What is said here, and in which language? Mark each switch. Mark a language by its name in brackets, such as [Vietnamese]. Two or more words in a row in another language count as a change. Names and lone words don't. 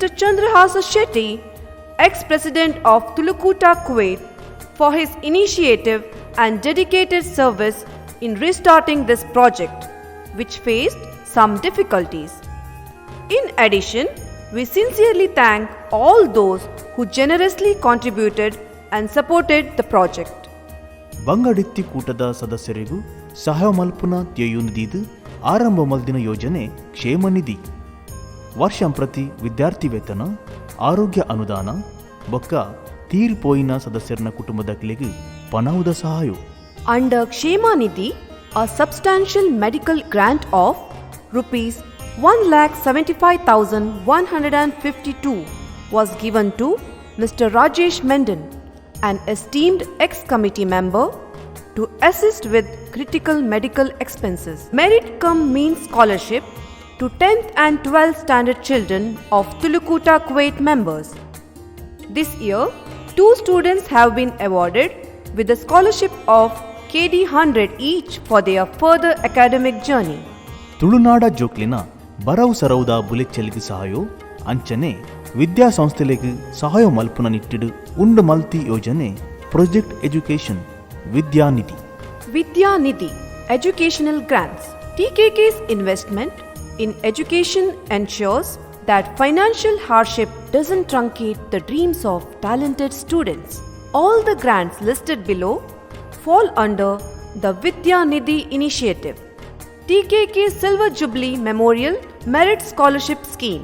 [English] Chandrahasa Shetty, ex-president of Tulukuta, Kuwait, for his initiative and dedicated service in restarting this project, which faced some difficulties. In addition, we sincerely thank all those who generously contributed and supported the project. [Tulu] ಬಂಗಡಿತ್ತಿ ಕೂಟದ ಸದಸ್ಯರಿಗೂ ಸಹಾಯ ಮಲ್ಪುನ ತ್ಯಯುನಿದಿದು ಆರಂಭ ಮಲ್ದಿನ ಯೋಜನೆ ಕ್ಷೇಮ ನಿಧಿ. ವರ್ಷಂಪ್ರತಿ ವಿದ್ಯಾರ್ಥಿ ವೇತನ, ಆರೋಗ್ಯ ಅನುದಾನ ಬೊಕ್ಕ ತೀರ್ಪೋಯಿನ ಸದಸ್ಯರನ ಕುಟುಂಬದಕ್ಲೆಗೆ ಪನವುದ ಸಹಾಯ. [English] Under Kshema Nidhi, a substantial medical grant of rupees 1,75,152 was given to Mr. Rajesh Mendon, an esteemed ex-committee member, to assist with critical medical expenses. Merit Cum means scholarship to 10th and 12th standard children of Tulukuta, Kuwait members. This year, 2 students have been awarded with a scholarship of KD 100 each for their further academic journey. [Tulu] ತುಳುನಾಡ ಜೋಕ್ಲಿನ ಬರವು ಸರವುದ ಬುಲೆಚ್ಚೆಲಿಗೆ ಸಹಾಯ ಅಂಚನೆ ವಿದ್ಯಾಸಂಸ್ಥೆಲೆಗೆ ಸಹಾಯ ಮಲ್ಪುನ ನಿಟ್ಟಿಡು ಉಂಡು ಮಲ್ತಿ ಯೋಜನೆ ಪ್ರಾಜೆಕ್ಟ್ ಎಜುಕೇಶನ್ ವಿದ್ಯಾನಿಧಿ. [English] Vidyanidhi Educational Grants. TKK's investment in education ensures that financial hardship doesn't truncate the dreams of talented students. All the grants listed below fall under the Vidyanidhi initiative, TKK Silver Jubilee Memorial Merit Scholarship Scheme.